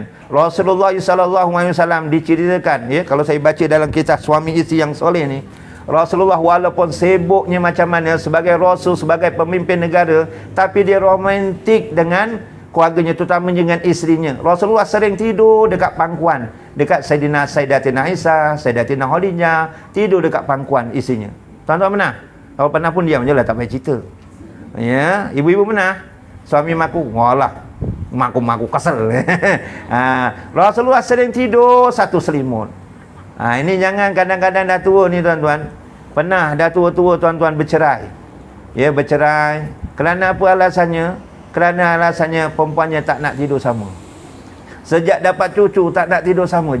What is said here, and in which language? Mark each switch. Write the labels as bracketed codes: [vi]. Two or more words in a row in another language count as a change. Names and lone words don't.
[ms] Rasulullah SAW diceritakan ya, kalau saya baca dalam kisah suami isteri yang soleh ni, Rasulullah walaupun sibuknya macam mana sebagai rasul, sebagai pemimpin negara, tapi dia romantik dengan keluarganya, terutama dengan isterinya. Rasulullah sering tidur dekat pangkuan, dekat Sayyidatina Aisyah, Sayyidatina Khadijah, tidur dekat pangkuan isterinya. Tuan-tuan pernah? Kalau pernah pun diam je lah, tak payah cerita. Ya, ibu-ibu pernah? Suami maku, walah, [jv] maku kesel. [ms] Rasulullah sering tidur satu selimut. Ini jangan kadang-kadang dah tua ni tuan-tuan. Pernah dah tua-tua tuan-tuan bercerai. Ya, bercerai. Kerana apa alasannya? Kerana alasannya perempuannya tak nak tidur sama. Sejak dapat cucu tak nak tidur sama.